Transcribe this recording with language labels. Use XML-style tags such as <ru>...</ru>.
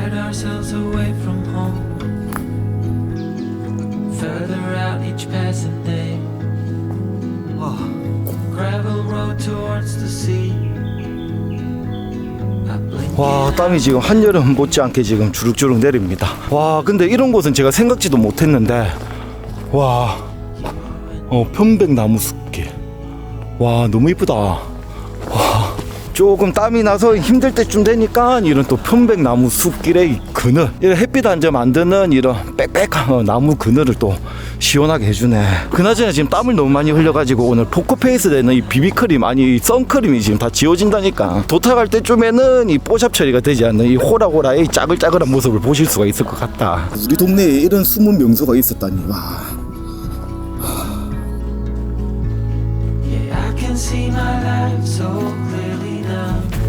<en>Ourselves away from home, further out each passing day. Gravel road towards the sea.</en> <ko>와, 땀이 지금 한여름 못지않게 지금 주룩주룩 내립니다. 와, 근데 이런 곳은 제가 생각지도 못했는데, 와, 편백나무 숲길. 와, 너무 이쁘다. 와, 조금 땀이 나서 힘들 때쯤 되니까 이런 또 편백나무 숲길의 이 그늘, 이런 햇빛 한 점 안 드는 이런 빽빽한 나무 그늘을 또 시원하게 해주네. 그나저나 지금 땀을 너무 많이 흘려가지고 오늘 포커페이스 되는 이 비비크림, 아니 이 선크림이 지금 다 지워진다니까. 도착할 때쯤에는 이 뽀샵 처리가 되지 않는 이 호라호라의 짜글짜글한 모습을 보실 수가 있을 것 같다. 우리 동네에 이런 숨은 명소가 있었다니. 와.</ko> <en>Yeah, I can see my life so clearly now.</en>